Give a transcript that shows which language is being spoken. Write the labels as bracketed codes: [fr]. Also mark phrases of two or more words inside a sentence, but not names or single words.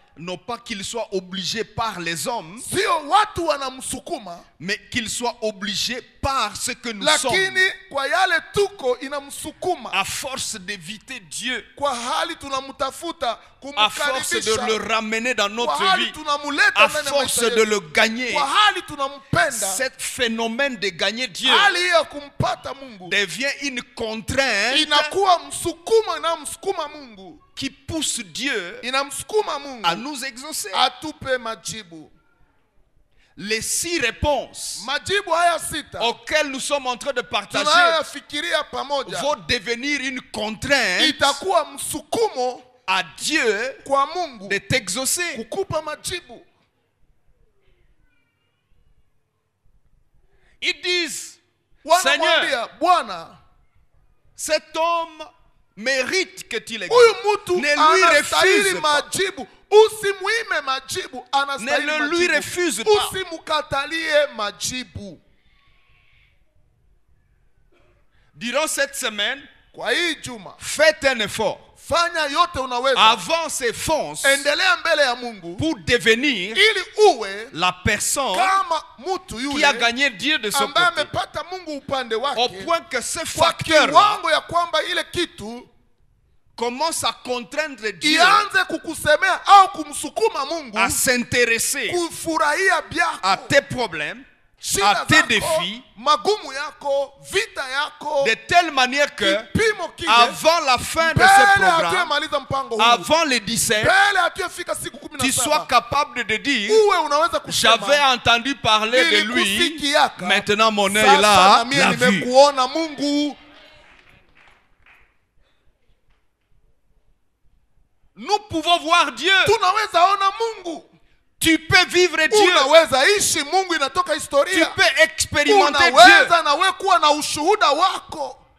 [fr] Non pas qu'il soit obligé par les hommes, [sw] Sio watu wanamsukuma, [fr] mais qu'il soit obligé par ce que nous [sw] lakini [fr] sommes. [sw] kwa yale tuko inamsukuma. [fr] À force d'éviter Dieu, [sw] Kwa hali tunamtafuta, [fr] à force de [sw] kumkaribisha, [fr] le ramener dans [sw] kwa [fr] notre [sw] hali [fr] vie, [sw] tunamuleta [fr] à [sw] ndani ya [fr] force [sw] maisha [fr] de [sw] yetu, [fr] le gagner, [sw] kwa hali tunampenda, [fr] ce phénomène de gagner Dieu [sw] hali ya kumpata Mungu [fr] devient une contrainte [sw] inakuwa msukumo, inamsukuma Mungu, [fr] qui pousse Dieu [sw] inamsukuma Mungu [fr] à nous exaucer. [sw] atupe majibu. [fr] Les 6 réponses [sw] Majibu haya 6 [fr] auxquelles nous sommes en train de partager [sw] tunayofikiria pamoja [fr] vont devenir une contrainte [sw] itakuwa msukumo [fr] à Dieu [sw] kwa Mungu [fr] de t'exaucer. [sw] kukupa majibu. [fr] Ils disent, Seigneur, [sw] Wanamwambia Bwana, [fr] cet homme mérite que tu [sw] huyu [fr] l'exauces. [sw] mtu [fr] Ne lui [sw] anastahili [fr] refuse pas. [sw] majibu, usimuime majibu, anastahili [fr] Ne le lui [sw] majibu, [fr] refuse pas. [sw] usimukatalie majibu. [fr] Durant cette semaine, [sw] Kwa hii juma [fr] faites un effort. [sw] fanya yote unaweza, [fr] Avance et fonce [sw] endelea mbele ya Mungu [fr] pour devenir [sw] ili uwe [fr] la personne [sw] kama mtu [fr] qui a [sw] yule [fr] gagné Dieu de son [sw] ambaye [fr] côté. [sw] amepata Mungu upande [fr] Au [sw] wake, [fr] point que ce [sw] kwa [fr] facteur [sw] kiwango ya kwamba ile kitu [fr] commence à contraindre Dieu [sw] ianze kukusemea au kumsukuma Mungu [fr] à s'intéresser [sw] kufurahia byako, [fr] à tes problèmes, [sw] shida [fr] à tes [sw] zako, [fr] défis, [sw] magumu yako, vita yako, [fr] de telle manière que [sw] kipimo kile [fr] avant la fin de [sw] mbele [fr] ce programme, [sw] hatuyemaliza mpango huu, [fr] avant les 17, [sw] mbele hatuyefika siku [fr] tu sois [sw] 17, [fr] capable de dire, [sw] uwe unaweza [fr] j'avais [sw] kusema [fr] entendu parler de lui, [sw] nilikusikiaka, [fr] maintenant mon œil [sw] sasa [fr] là [sw] na mie [fr] l'a vu. [sw] nimekuona Mungu. [fr] Nous pouvons voir Dieu. [sw] Tunaweza ona Mungu, [fr] Tu peux vivre Dieu. [sw] unaweza ishi Mungu, inatoka [fr] Tu [sw] historia, [fr] peux expérimenter Dieu. [sw] unaweza na wewe kuwa na ushuhuda wako.